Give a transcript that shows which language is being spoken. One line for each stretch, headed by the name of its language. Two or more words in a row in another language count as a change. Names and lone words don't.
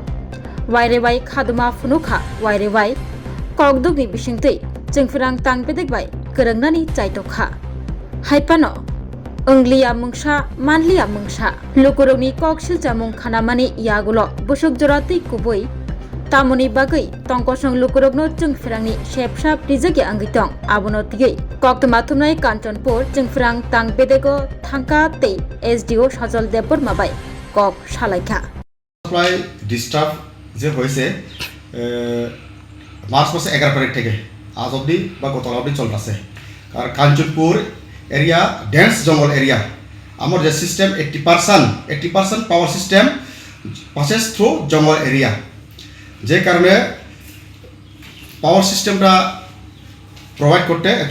Kok Borok: wairewai khaduma phunukha wairewai kokdukni bisingtui Chwngherang tang bedekbai kwrangnani chaitokha Haipano Wngkha Wngkha Manliya Wngkha Lukurokni koksil chamung khanamani Yagulo busuk jorati kubui tamoni bagui tongkosong Lukurokno Chwngherangni sepsap rijagi angitong abono tigui koktuma thumnai Kanchanpur Chwngherang tang bedego thangka tei SDO Sajal Deborma bai kok salaikha
Bangla: প্রায় ডিস্টার্ব যে হয়েছে মার্চ মাসে 11 তারিখ থেকে আজ অবধি বা গতকাল অবধি চলতেছে আর কাঞ্চনপুর এরিয়া
English: dense jungle area
Bangla: আমার যে
English: system 80% power system passes through jungle area
Bangla: যে কারণে
English: power systemটা provide
Bangla: করতে একটু